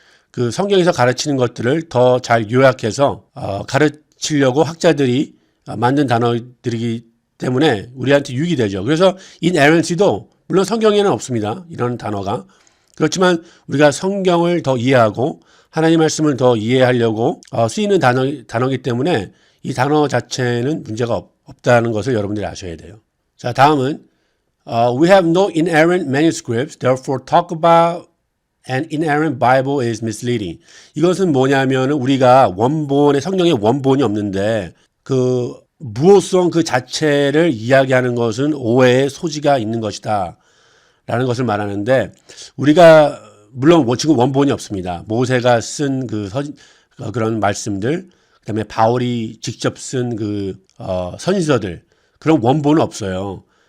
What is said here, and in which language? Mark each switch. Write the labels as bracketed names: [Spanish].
[Korean] 그 성경에서 가르치는 것들을 더 잘 요약해서 가르치려고 학자들이 만든 단어들이기 때문에 우리한테 유익이 되죠. 그래서 inerrancy도 물론 성경에는 없습니다. 이런 단어가. 그렇지만 우리가 성경을 더 이해하고 하나님 말씀을 더 이해하려고 쓰이는 단어이기 때문에 이 단어 자체는 문제가 없다는 것을 여러분들이 아셔야 돼요. 자, 다음은 [English] We have no inerrant manuscripts, therefore talk about an inerrant Bible is misleading. [Korean] 이것은 뭐냐면 우리가 성경에 원본이 없는데 그 무호성 그 자체를 이야기하는 것은 오해의 소지가 있는 것이다 라는 것을 말하는데, 우리가 물론 지금 원본이 없습니다. 모세가 쓴 그런 말씀들, 그다음에 바울이 직접 쓴 선지서들, 그런 원본은 없어요.